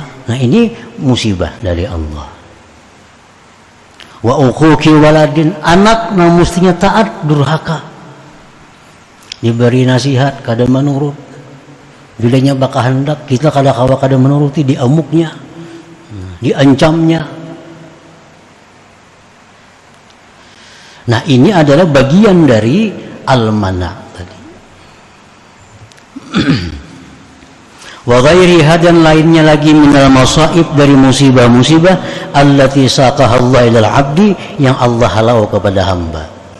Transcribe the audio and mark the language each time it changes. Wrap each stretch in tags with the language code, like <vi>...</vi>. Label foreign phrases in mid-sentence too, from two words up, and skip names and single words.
<bjn>Nah, ini musibah dari Allah.</bjn> <ar>وعقوق الوالدين,</ar> <bjn>anak nah mestinya taat, durhaka. Diberi nasihat kada menurut. Bilanya bakal hendak, kita kada kawa kada menuruti, diamuknya, diancamnya. Nah, ini adalah bagian dari al-mana tadi.</bjn> <ar>وغيرها,</ar> <bjn>dan lainnya lagi</bjn> <ar>من المصائب,</ar> <bjn>dari musibah-musibah</bjn> <ar>التي ساقها الله إلى العبد,</ar> <bjn>yang Allah halau kepada hamba.</bjn>